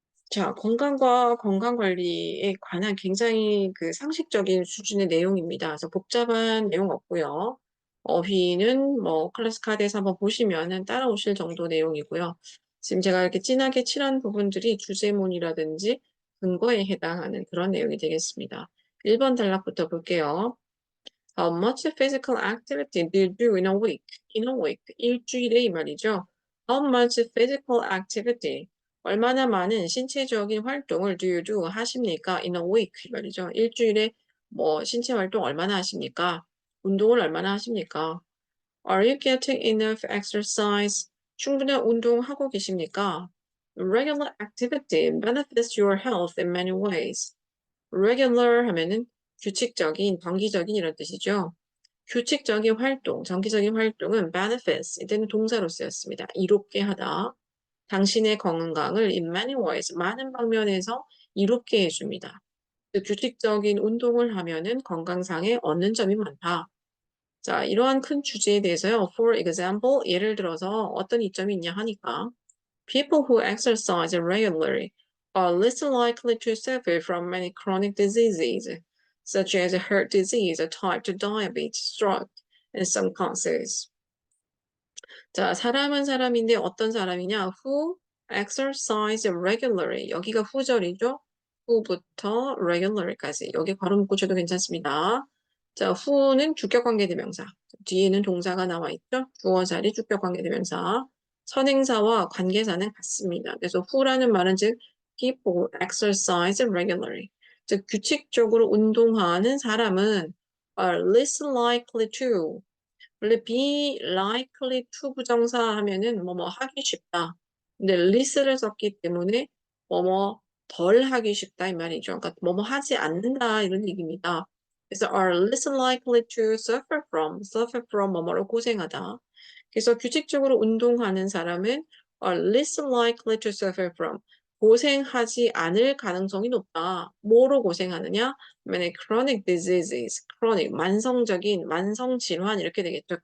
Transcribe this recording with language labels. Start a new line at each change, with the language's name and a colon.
Korean: 자, 건강과 건강관리에 관한 굉장히 그 상식적인 수준의 내용입니다. 그래서 복잡한 내용 없고요. 어휘는 클래스 카드에서 한번 보시면은 따라오실 정도 내용이고요. 지금 제가 이렇게 진하게 칠한 부분들이 주제문이라든지 근거에 해당하는 그런 내용이 되겠습니다. 1번 단락부터 볼게요.
English: How much physical activity do you do in a week? In a week.
Korean: 일주일에 이 말이죠.
English: How much physical activity?
Korean: 얼마나 많은 신체적인 활동을
English: do you do
Korean: 하십니까?
English: In a week.
Korean: 이 말이죠. 일주일에 신체 활동 얼마나 하십니까? 운동을 얼마나 하십니까?
English: Are you getting enough exercise?
Korean: 충분한 운동하고 계십니까?
English: Regular activity benefits your health in many ways.
Korean: regular 하면은 규칙적인, 정기적인 이런 뜻이죠. 규칙적인 활동, 정기적인 활동은 benefits, 이때는 동사로 쓰였습니다. 이롭게 하다. 당신의 건강을
English: in many ways,
Korean: 많은 방면에서 이롭게 해줍니다. 규칙적인 운동을 하면은 건강상에 얻는 점이 많다. 자, 이러한 큰 주제에 대해서요.
English: For example,
Korean: 예를 들어서 어떤 이점이 있냐 하니까
English: People who exercise regularly are less likely to suffer from many chronic diseases, such as heart disease, type 2 diabetes, stroke, and some cancers.
Korean: 자, 사람은 사람인데 어떤 사람이냐?
English: Who exercise regularly.
Korean: 여기가 후절이죠? who부터 regularly까지. 여기 괄호 묶으셔도 괜찮습니다. 자, who는 주격관계대명사. 뒤에는 동사가 나와 있죠? 주어 자리 주격관계대명사. 선행사와 관계사는 같습니다. 그래서 who라는 말은 즉
English: people exercise regularly.
Korean: 즉 규칙적으로 운동하는 사람은
English: are less likely to
Korean: 원래
English: be likely to
Korean: 부정사 하면은 하기 쉽다. 근데 less를 썼기 때문에 덜 하기 쉽다 이 말이죠. 그러니까 하지 않는다 이런 얘기입니다. 그래서
English: are less likely to suffer from
Korean: 뭐뭐로 고생하다. 그래서 규칙적으로 운동하는 사람은
English: are less likely to suffer from
Korean: 고생하지 않을 가능성이 높다. 뭐로 고생하느냐? 만약에
English: chronic diseases,
Korean: chronic, 만성적인, 만성 질환 이렇게 되겠죠.